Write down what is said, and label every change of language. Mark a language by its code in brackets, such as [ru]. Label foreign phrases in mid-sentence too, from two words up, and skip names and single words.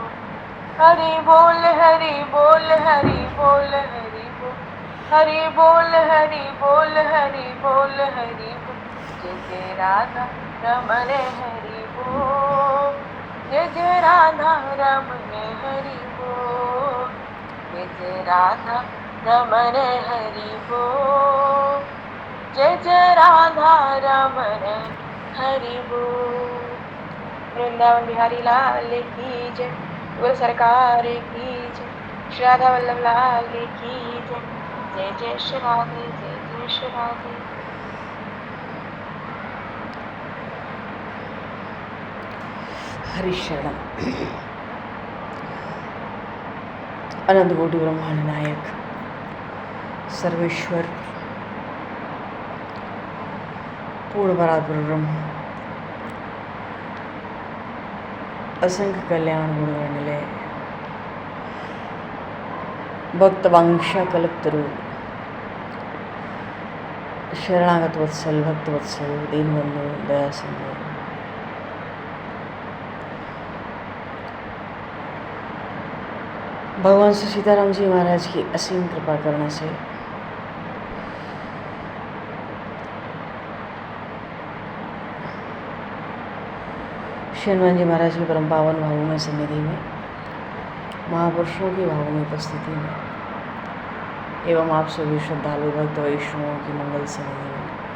[hi] हरि बोल हरि बोल हरि बोल हरि बोल हरि बोल हरि बोल हरि बोल हरि बोल, जय जय राधा रमण हरि बोल, जय जय राधा रमण हरि बोल, जय जय राधा रमण हरि बोल, जय जय राधा रमण हरि बोल। वृंदावन बिहारी लाल की जय, बोल सरकार की जय, श्री राधा वल्लभ लाल की जय, जय जय श्री राधे जय जय श्री राधे। हरिशरण अनंत कोटि ब्रह्मांड नायक सर्वेश्वर पूर्ण परात्पर ब्रह्म असंख्य कल्याण गुण निलय भक्त वांशा कल्पतरु शरणागत वत्सल भक्त वत्सल दीनबंधु दया सिंधु भगवान श्री सीताराम जी महाराज की असीम कृपा करने से श्री हनुमान जी महाराज की परम पावन भावों में सन्निधि में महापुरुषों की भावों में उपस्थिति में एवं आप सभी श्रद्धालु भक्त वैष्णवों की मंगल सन्निधि में